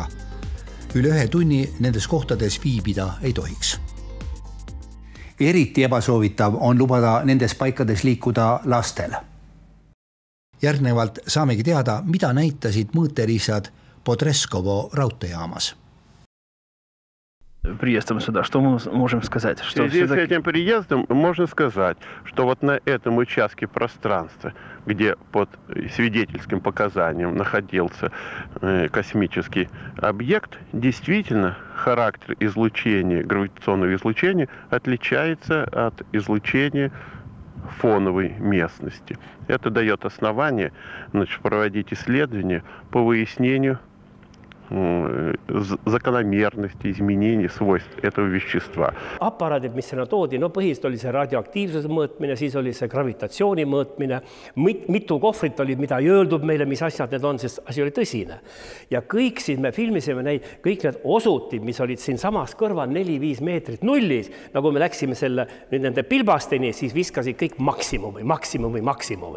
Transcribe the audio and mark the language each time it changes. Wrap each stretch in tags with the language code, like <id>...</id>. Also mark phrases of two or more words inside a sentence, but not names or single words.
<et>Üle 1 tunni nendes kohtades viibida ei tohiks. Eriti ebasoovitav on lubada nendes paikades liikuda lastel. Järgnevalt saamegi teada, mida näitasid mõõteriisad Podreskovo raudteejaamas.</et> <ru>Приездом сюда, что мы можем сказать? В связи с этим приездом можно сказать, что вот на этом участке пространства, где под свидетельским показанием находился космический объект, действительно характер излучения, гравитационного излучения отличается от излучения фоновой местности. Это дает основание, проводить исследования по выяснению закономерности, изменений свойств этого вещества.</ru> <et>Aparaadid, mis sinna toodi, põhiliselt oli see radioaktiivsuse mõõtmine, siis oli see gravitatsiooni mõõtmine, mitu kohvrit oli, mida ei öeldud meile, mis asjad need on, sest asi oli tõsine. Ja kõik siis me filmisime neid, kõik need osutid, mis olid siin samas kõrval 4-5 meetrit nullis, nagu me läksime nende pilbasteni, siis viskasid kõik maksimumi.</et>